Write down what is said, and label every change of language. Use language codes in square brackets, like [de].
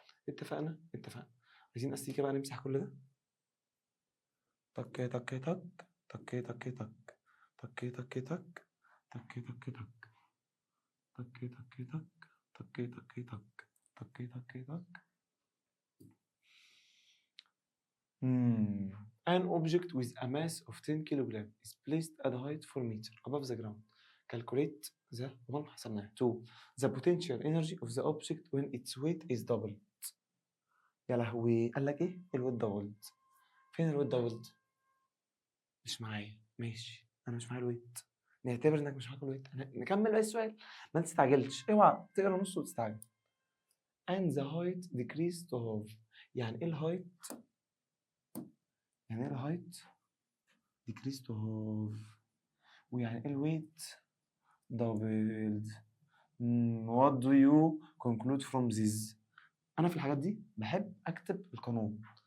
[ar] اتفقنا؟ اتفقنا. عايزين أستيكة بقى نمسح كل ده. تك تك تك تك تك تك تك تك تك تك تك تك تك تك تك تك تك تك تك تك. [en] An object with a mass of 10 kg is placed at a height 4 meter above the ground. Calculate the 1 [ar] حسبناها [en] 2 the potential energy of the object when its weight is doubled. [ar] يا لهوي، قال لك ايه؟ الويت دبلد. فين الويت دبلد؟ مش معايا. ماشي، انا مش معايا الويت. نعتبر انك مش معاك الويت. نكمل بقى السؤال. ما تستعجلش، اوعى تقرا نص وتستعجل. [en] And the height decreased to half. [ar] يعني ايه الهايت؟ يعني ايه الهايت؟ [en] decreased to half. [ar] ويعني ايه الويت؟ [en] doubled. What do you conclude from this؟ [ar] انا في الحاجات دي بحب اكتب القانون.